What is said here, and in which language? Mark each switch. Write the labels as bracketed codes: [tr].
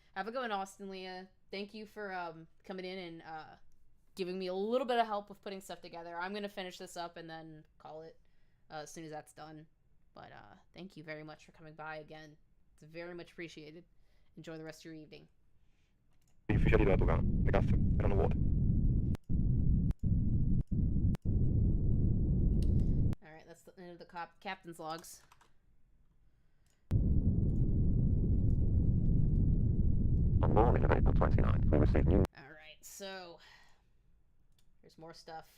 [en] Have a good one, Austin Leah. Thank you for coming in and giving me a little bit of help with putting stuff together. I'm gonna finish this up and then call it as soon as that's done. But thank you very much for coming by again. It's very much appreciated. Enjoy the rest of your evening. [it] Ufficiali della dogana, le casse erano vuote. [en] Alright, that's the end of the captain's logs. On morning of April 29th, we received news. Alright, so there's more stuff.